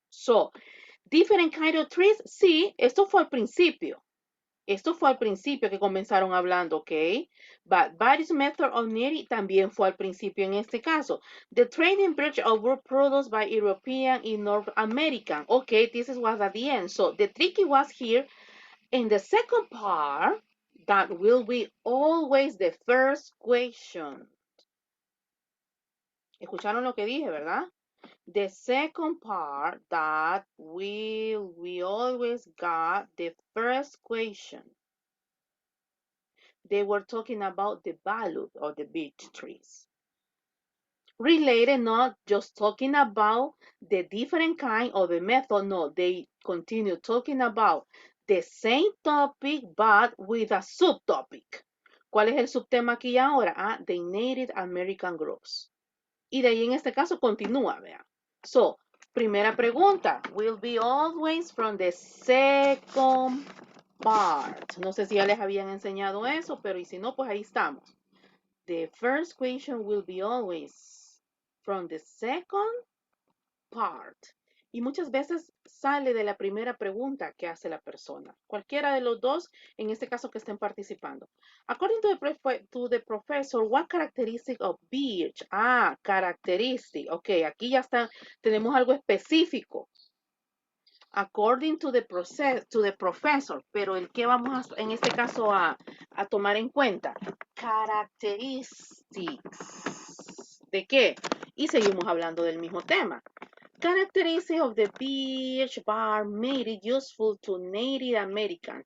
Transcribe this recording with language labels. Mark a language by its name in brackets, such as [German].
[English] So, different kind of trees, [Spanish] sí, esto fue al principio. Esto fue al principio que comenzaron hablando, ¿ok? [English] But various methods of knitting [Spanish] también fue al principio en este caso. [English] The trading birch of wood products by European in North American. Okay, this was at the end. So the tricky was here in the second part, that will be always the first question. [Spanish] ¿Escucharon lo que dije, verdad? [English] The second part, that we always got the first question. They were talking about the value of the beech trees. Related, not just talking about the different kind of the method, no, they continue talking about the same topic but with a subtopic. [Spanish] ¿Cuál es el subtema aquí ahora? [English] Ah, the Native American groups. [Spanish] Y de ahí en este caso continúa, vean. So, primera pregunta, [English] will be always from the second part. [Spanish] No sé si ya les habían enseñado eso, pero y si no, pues ahí estamos. [English] The first question will be always from the second part. [Spanish] Y muchas veces sale de la primera pregunta que hace la persona. Cualquiera de los dos, en este caso que estén participando. [English] According to the professor, what characteristic of birch? Ah, characteristic. [Spanish] Ok, aquí ya está, tenemos algo específico. [English] According to the professor, [Spanish] pero el que vamos en este caso a tomar en cuenta, characteristics. ¿De qué? Y seguimos hablando del mismo tema. [English] Characteristics of the birch bark made it useful to Native American.